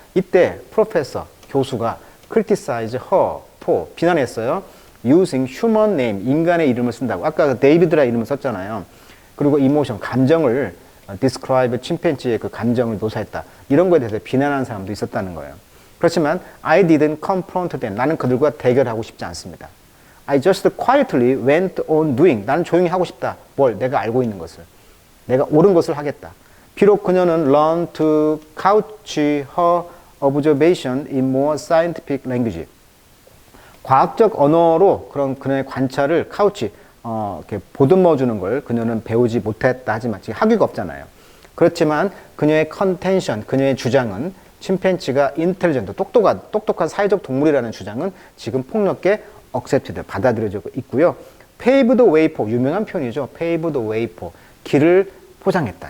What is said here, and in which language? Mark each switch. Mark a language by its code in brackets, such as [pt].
[ko] 이때 프로페서, 교수가 [en] criticize her for, [ko] 비난했어요. [en] using human name, [ko] 인간의 이름을 쓴다고. 아까 데이비드라 이름을 썼잖아요. 그리고 emotion, 감정을 describe 침팬지의 그 감정을 묘사했다. 이런 거에 대해서 비난하는 사람도 있었다는 거예요. [en] 그렇지만 I didn't confront them. [ko] 나는 그들과 대결하고 싶지 않습니다. [en] I just quietly went on doing. [ko] 나는 조용히 하고 싶다. 뭘? 내가 알고 있는 것을. 내가 옳은 것을 하겠다. 비록 그녀는 [en] learn to couch her observation in more scientific language. [ko] 과학적 언어로 그런 그녀의 관찰을 couch, 이렇게 보듬어 주는 걸 그녀는 배우지 못했다 하지만 지금 학위가 없잖아요. 그렇지만 그녀의 컨텐션, 그녀의 주장은 침팬지가 인텔리전트, 똑똑한 사회적 동물이라는 주장은 지금 폭넓게 accepted, 받아들여지고 있고요. [en] pave the way for, [ko] 유명한 표현이죠. [en] pave the way for, [ko] 길을 포장했다.